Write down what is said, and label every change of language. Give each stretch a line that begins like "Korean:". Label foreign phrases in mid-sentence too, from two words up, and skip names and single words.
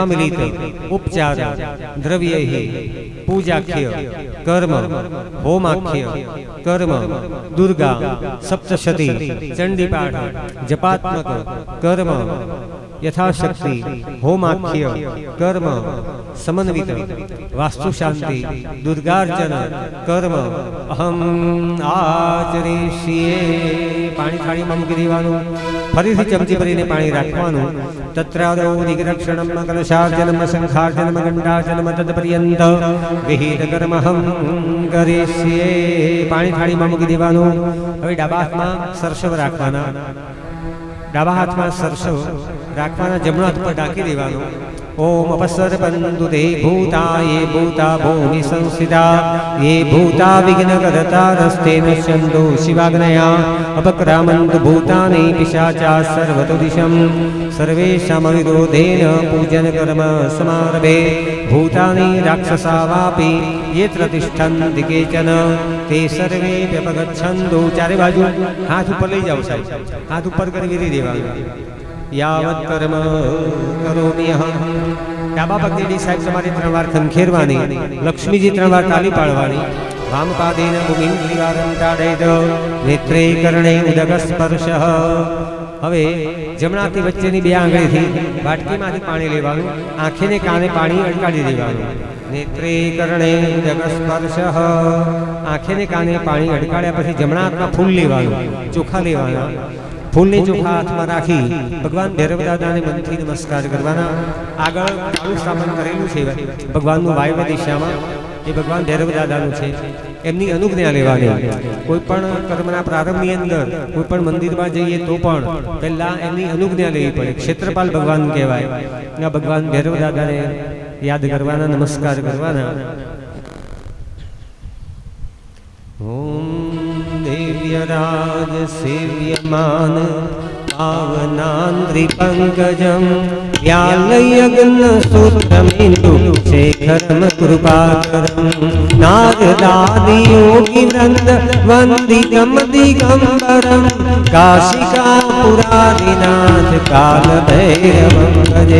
Sanskrit: मिलित उपचार द्रव्यैः पूजाख्य कर्म होमाख्य कर्म दुर्गा सप्तशती चंडीपाठ जपात्मक कर्म यथाशक्ति होमाख्य कर्म समन्वित वास्तुशांति दुर्गार्चन कर्म अहम आचरिष्ये।
Gujarati: પાણી થાળીમાં મૂકી દેવાનું, ફરીથી ચમચી ભરીને પાણી રાખવાનું.
Sanskrit: તત્રાદૌ નિરક્ષણમ કલશાર્ચનમ શંખાર્ચનમ ઘંટાર્ચનમ તત્પર્યંત વિહિત કર્મહમ કરિષ્યે.
Gujarati: પાણી થાળીમાં મૂકી દેવાનું. હવે ડાબા હાથમાં સરસવ રાખવાના, ડાબા હાથમાં સરસવ રાખવાના, જમણા હાથ પર ઢાંકી દેવાનું.
Sanskrit: ओम अपसर्पन्तु ते भूता ये भूता भूमि संस्थिता ये भूता विघ्नकर्तारस्ते नश्यन्तु शिवाग्नया अपक्रामन्तु भूतानि पिशाचा सर्वतो दिशं सर्वेषामविरोधेन पूजनकर्म समारभे भूतानि राक्षसा वापि येत्र तिष्ठन्ति केचन ते सर्वे व्यपगच्छन्तु.
Gujarati: ચારે બાજુ હાથ ઉપર લઈ જાઓ સાહેબ, હાથ ઉપર કર વીરી દેવાનું.
Sanskrit: यावत् कर्म करोमि अहं.
Gujarati: ડાબા પગની સાહેબ તમારે 3 વાર ખંખેરવાની, લક્ષ્મીજી 3 વાર તાલી પાડવાની.
Sanskrit: વામ પાદેન ભૂમિં ત્રિવારં તાડેત નેત્રે કર્ણે ઉદક સ્પર્શઃ.
Gujarati: હવે જમણાથી વચ્ચેની બે આંગળીથી બાટકીમાંથી પાણી લેવાનું, આંખે ને કાને પાણી અડકાડી દેવાનું.
Sanskrit: નેત્રે કર્ણે ઉદક સ્પર્શઃ.
Gujarati: આંખે ને કાને પાણી અડકાડ્યા પછી જમણા હાથમાં ફૂલ લેવાનું, ચોખા લેવાના. ફૂલને ચોખા હાથ મેં રાખી ભગવાન ભૈરવ દાદા ને મન થી નમસ્કાર કરવાના. આગળ કાળું સ્થાપન કરેલું છે ભગવાનનું વાયવ્ય દિશામાં, એ ભગવાન ભૈરવ દાદાનું છે. એમની અનુજ્ઞા લેવાની. કોઈપણ કર્મના પ્રારંભની અંદર કોઈપણ મંદિરમાં જઈએ તો પણ પહેલા એમની અનુજ્ઞા લેવી પડે. ક્ષેત્રપાલ ભગવાન કહેવાય. આ ભગવાન ભૈરવ દાદાને યાદ કરવાના, નમસ્કાર કરવાના.
Sanskrit: ओम देव्यराज सेव्यमान पावनान्द्रिपङ्कजं व्यालयग्नसूत्रमिन्दु शेखरं कृपाकरं नारदादियोगिवृन्द वन्दितं दिगम्बरं काशिकापुरादिनाथ कालभैरवं भजे.